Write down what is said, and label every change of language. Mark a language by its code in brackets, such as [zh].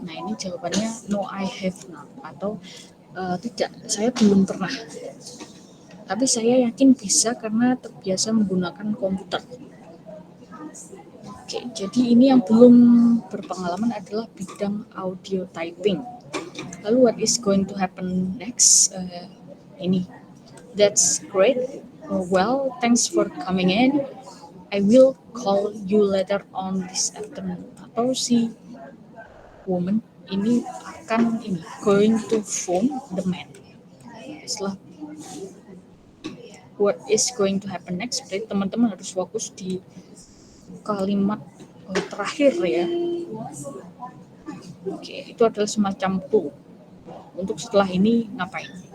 [id] Nah, ini jawabannya [en] no, I have not, [id] atau tidak, saya belum pernah. Tapi saya yakin bisa karena terbiasa menggunakan komputer. Oke, jadi ini yang belum berpengalaman adalah bidang audio typing. Lalu [en] what is going to happen next? [id] Ini, [en] that's great. Well, thanks for coming in. I will call you later on this afternoon. [id] Atau si [en] woman [id] ini akan [en] going to phone the man. [id] Setelah [en] what is going to happen next, [id] berarti teman-teman harus fokus di kalimat terakhir ya. Oke, itu adalah semacam clue untuk setelah ini ngapain.